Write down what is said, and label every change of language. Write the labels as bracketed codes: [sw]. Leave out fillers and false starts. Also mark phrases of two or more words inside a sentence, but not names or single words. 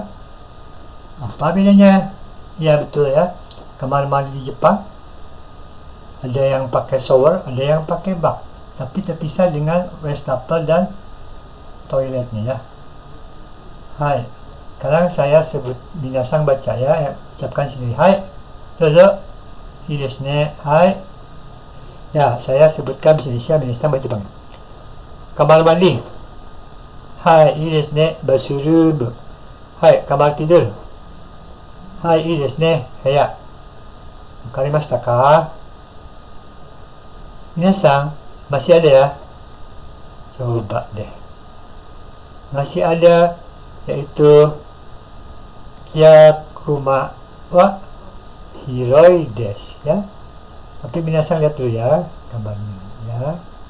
[id] Apa bedanya? Ya, betul ya. Kamar mandi di Jepang ada yang pakai shower, ada yang pakai bak, tapi terpisah dengan wastafel dan toiletnya ya. Hai. Sekarang saya sebut minasan baca ya, ucapkan sendiri. Hai. [ja] どうぞ。いいですね。はい. [id] Ya, saya sebutkan bahasa Indonesia, minasan baca Jepang. Kamar mandi. Hai, [ja] いいですね。バスルーム. [id] Hai, kamar tidur. Hai, [ja] いいですね。部屋. 分かりましたか? [id] Minasan, masih ada ya? Coba deh. Masih ada, yaitu [ja] 客間は広いです [id] ya. Tapi minasan lihat dulu ya gambarnya ya.